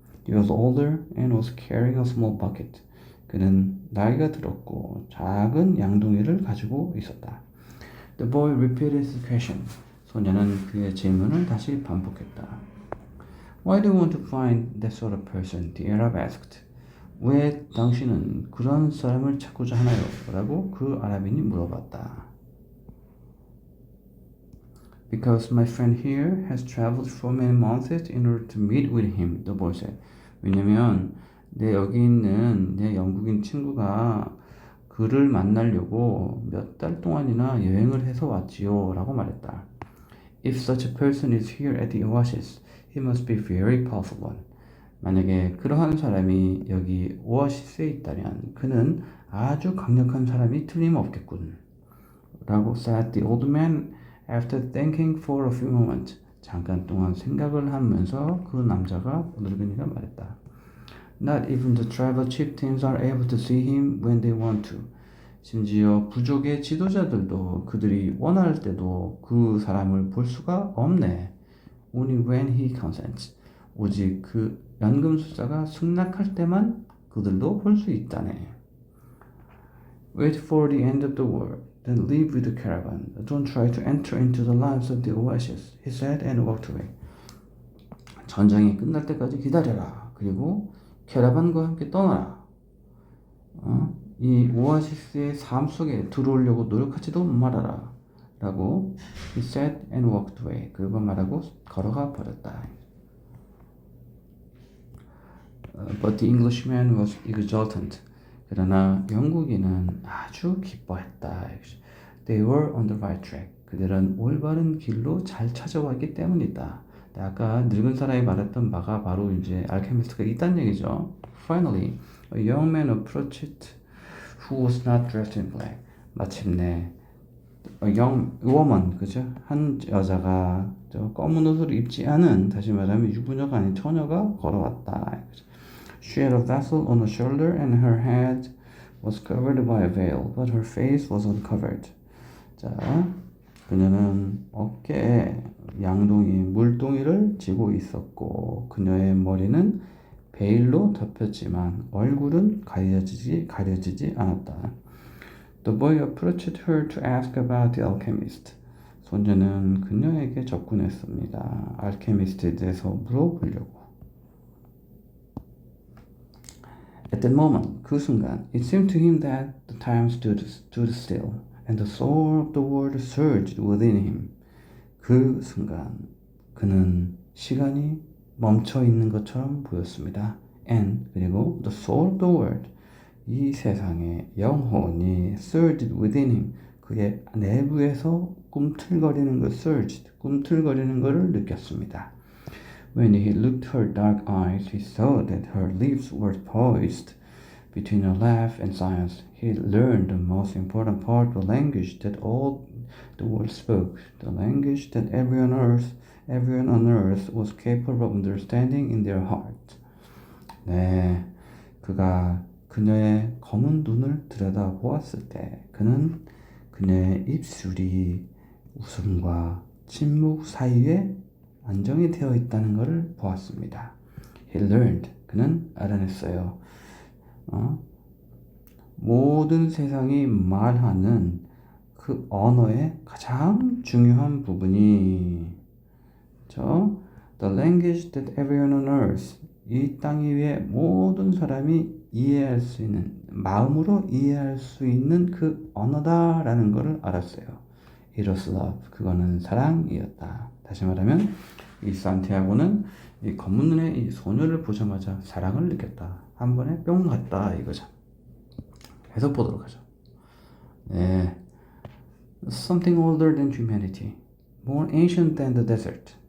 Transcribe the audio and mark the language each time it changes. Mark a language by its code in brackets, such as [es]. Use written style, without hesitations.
[en] He was older and was carrying a small bucket. [ko] 그는 나이가 들었고 작은 양동이를 가지고 있었다. [en] The boy repeated his question. [ko] 소녀는 그의 질문을 다시 반복했다. [en] Why do you want to find that sort of person? The Arab asked. [ko] 왜 당신은 그런 사람을 찾고자 하나요? 라고 그 아랍인이 물어봤다. [en] Because my friend here has traveled for many months in order to meet with him, the boy said. [ko] 왜냐면 여기 있는 내 영국인 친구가 그를 만나려고 몇 달 동안이나 여행을 해서 왔지요 라고 말했다. [en] If such a person is here at the oasis, he must be very powerful one. [ko] 만약에 그러한 사람이 여기 오아시스에 있다면 그는 아주 강력한 사람이 틀림없겠군. 라고 [en] said the old man after thinking for a few moments. [ko] 잠깐 동안 생각을 하면서 그 남자가 늙은이가 말했다. [en] Not even the tribal chieftains are able to see him when they want to. [ko] 심지어 부족의 지도자들도 그들이 원할 때도 그 사람을 볼 수가 없네. [en] Only when he consents. [ko] 오직 그 연금술사가 승낙할 때만 그들도 볼 수 있다네. [en] Wait for the end of the war, then leave with the caravan. Don't try to enter into the lives of the oasis, he said and walked away. [ko] 전쟁이 끝날 때까지 기다려라. 그리고 캐러반과 함께 떠나라. 이 오아시스의 삶 속에 들어오려고 노력하지도 말아라. 라고 [en] he said and walked away. [ko] 그리고 말하고 걸어가 버렸다. [en] But the Englishman was exultant. [ko] 그러나 영국인은 아주 기뻐했다. [en] They were on the right track. [ko] 그들은 올바른 길로 잘 찾아왔기 때문이다. 아까 늙은 사람이 말했던 바가 바로 이제 알케미스트가 있다는 얘기죠. [en] Finally, a young man approached who was not dressed in black. 마침내 a young woman, 그죠? [ko] 한 여자가 저 검은 옷을 입지 않은, 다시 말하면 유부녀가 아닌 처녀가 걸어왔다. [en] She had a vessel on her shoulder and her head was covered by a veil, but her face was uncovered. [ko] 자, 그녀는 어깨에 양동이, 물동이를 쥐고 있었고 그녀의 머리는 베일로 덮였지만 얼굴은 가려지지 않았다. [en] The boy approached her to ask about the alchemist. [ko] 소녀는 그녀에게 접근했습니다. 알케미스트에 대해서 물어보려고. [en] At that moment, [ko] 그 순간, [en] it seemed to him that the time stood still, and the soul of the world surged within him. [ko] 그 순간, 그는 시간이 멈춰 있는 것처럼 보였습니다. And, 그리고 [en] the soul of the world, [ko] 이 세상의 영혼이 [en] surged within him, [ko] 그의 내부에서 꿈틀거리는 것, surged, 꿈틀거리는 것을 느꼈습니다. [en] When he looked her dark eyes, he saw that her lips were poised between a laugh and silence. He learned the most important part, the language that all the world spoke, the language that everyone on earth was capable of understanding in their heart. [ko] 네, 그가 그녀의 검은 눈을 들여다보았을 때 그는 그녀의 입술이 웃음과 침묵 사이에 안정이 되어 있다는 것을 보았습니다. [en] He learned. [ko] 그는 알아냈어요. 모든 세상이 말하는 그 언어의 가장 중요한 부분이 [en] The language that everyone on earth, [ko] 이 땅 위에 모든 사람이 이해할 수 있는, 마음으로 이해할 수 있는 그 언어다라는 것을 알았어요. [en] It was love. [ko] 그거는 사랑이었다. 다시 말하면 이 산티아고는 이 검은 눈의 이 소녀를 보자마자 사랑을 느꼈다. 한 번에 뿅 갔다 이거죠. 계속 보도록 하죠. 네. [en] Something older than humanity, more ancient than the desert.